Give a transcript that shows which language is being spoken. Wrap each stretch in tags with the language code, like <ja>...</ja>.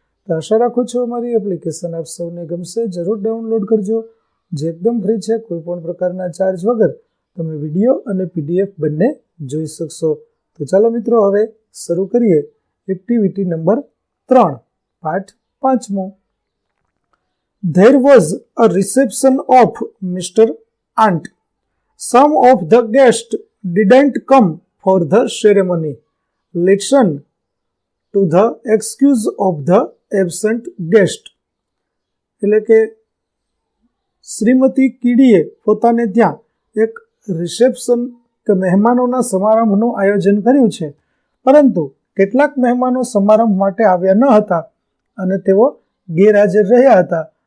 <gu>તો આશા રાખું છું અમારી એપ્લિકેશન આપ સૌને ગમશે. જરૂર ડાઉનલોડ કરજો, જે એકદમ ફ્રી છે. કોઈ પણ પ્રકારના ચાર્જ વગર તમે વિડીયો અને PDF બંને જોઈ શકશો. તો ચાલો મિત્રો, હવે શરૂ કરીએ એક્ટિવિટી નંબર 3, પાઠ 5મો.</gu> <en>There was a reception of Mr. Ant. Some of the guests didn't come for the ceremony. Listen to the excuse of the absent guest.</en> <gu>એટલે કે શ્રીમતી કીડીએ પોતાને ત્યાં એક રિસેપ્શન કે મહેમાનોના સમારંભનું આયોજન કર્યું છે, પરંતુ કેટલાક મહેમાનો સમારંભ માટે આવ્યા ન હતા અને તેઓ ગેરહાજર રહ્યા હતા.</gu>